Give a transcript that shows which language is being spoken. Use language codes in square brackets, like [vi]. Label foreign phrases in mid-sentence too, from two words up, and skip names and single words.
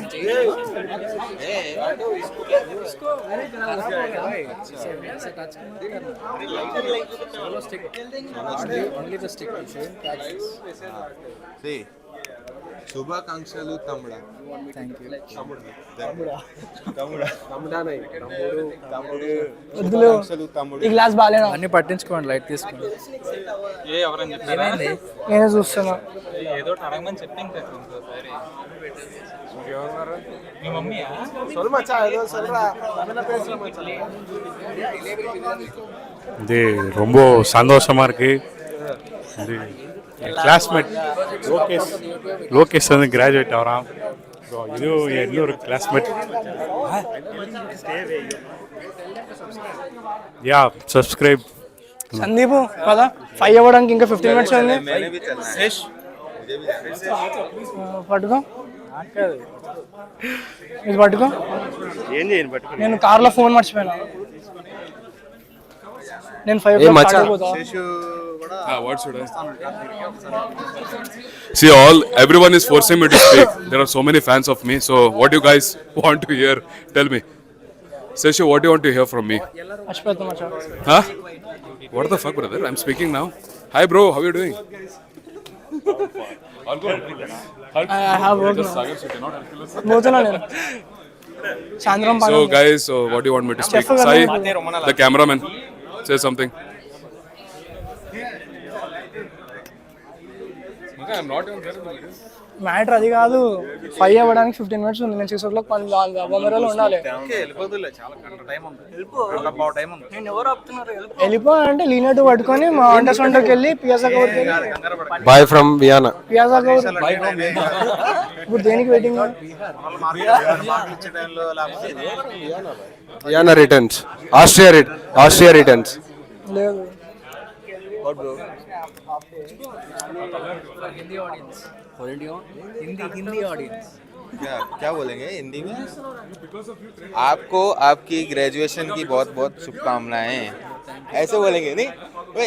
[te] శుభాకాంక్షలు తమ్ముడా. వద్దులు, ఈ గ్లాస్ బాగాలేనా? అన్ని పట్టించుకోండి, లైట్ తీసుకోండి. నేనే చూస్తున్నా. [ta] இது ரொம்ப சந்தோஷமா இருக்கு. இது என் கிளாஸ்மேட் லோகேஷ் வந்து கிராஜுவேட் ஆகிறான். ஸோ இது இன்னொரு கிளாஸ்மேட். [en] ya subscribe. [te] సందీప్ కదా 5 అవ్వడానికి ఇంకా 15 మినిట్స్ ఉంది. పట్టుకో, ఇది పట్టుకో. ఏం చేయను పట్టుకో. నేను కార్లో ఫోన్ మర్చిపోయినా. నేను 5 [en] what should I? See, everyone is forcing me to speak. There are so many fans of me. So, what do you guys want to hear? Tell me. Seshu, what do you want to hear from me? Huh? What the fuck, brother? I'm speaking now. Hi, bro. How are you doing? I have work now. So, guys, what do you want me to speak? Sai, the cameraman, say something. I'm not even there. [te] మ్యాటర్ అది కాదు 5 అవ్వడానికి 15 minutes ఉంది. నేను 6 o'clock బొమ్మరాలు ఉండాలి. వెళ్ళిపో అంటే లీనట్టు పట్టుకొని మా వంట సొంటకి వెళ్ళి పియాజా కవర్కి వెళ్ళి [en] Boy from Vienna. [te] పియాజా కవర్ ఇప్పుడు దేనికి వెయిటింగ్? [en] Vienna Returns, Austria Returns. [te] లేదు. [en] Hindi audience [hi] क्या बोलेंगे हिंदी में? आपको आपकी ग्रेजुएशन की बहुत बहुत शुभकामनाएं, ऐसे बोलेंगे नहीं वे?